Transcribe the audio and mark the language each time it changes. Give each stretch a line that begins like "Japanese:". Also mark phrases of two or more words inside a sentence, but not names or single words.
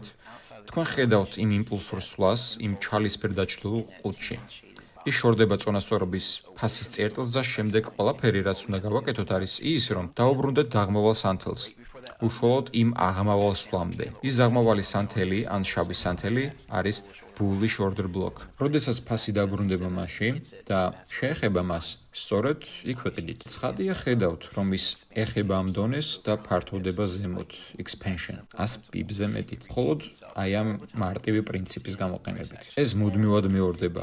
Georgian: თქვენ ხედავთ იმ იმპულსურ სვლას, იმ ჩალისფერ დაჩრდილულ ყუთში. ის შორდება წონასწორობის ფასის წერტილს და შემდეგ ყველაფერი, რაც უნდა გავაკეთოთ, არის ის, რომ დაუბრუნდეთ დაღმავალ სანთელს. უშუალოდ იმ აღმავალ სვლამდე. ის აღმავალი სანთელი ან შავი სანთელი არის
English: bullish order block.
Georgian: როდესაც ფასი დაბრუნდება მასში და შეეხება მას, სწორედ იქ ვეყიდით. ცხადია ხედავთ, რომ ის ეხება ამ დონეს და ფართოვდება ზემოთ, expansion, 100 პიპზე მეტით. მხოლოდ აი ამ მარტივი პრინციპის გამოყენებით. ეს მუდმივად მეორდება.